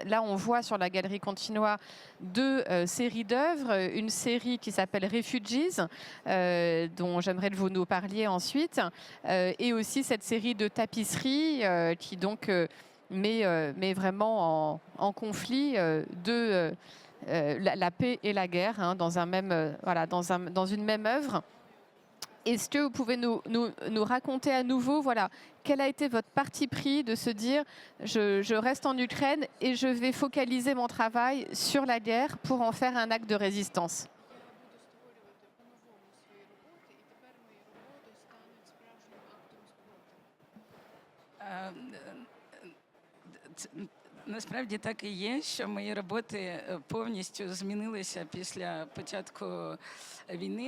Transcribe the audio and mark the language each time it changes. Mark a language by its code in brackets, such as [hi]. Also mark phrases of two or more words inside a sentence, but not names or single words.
[fr] Là, on voit sur la Galerie Continua 2 séries d'œuvres, une série qui s'appelle Refugees, dont j'aimerais que vous nous parliez ensuite, et aussi cette série de tapisseries qui donc met vraiment en conflit la paix et la guerre, hein, dans une même œuvre. Est-ce que vous pouvez nous raconter à nouveau, voilà, quel a été votre parti pris de se dire je reste en Ukraine et je vais focaliser mon travail sur la guerre pour en faire un acte de résistance? [uk] Насправді так і є, що мої роботи повністю змінилися після початку війни.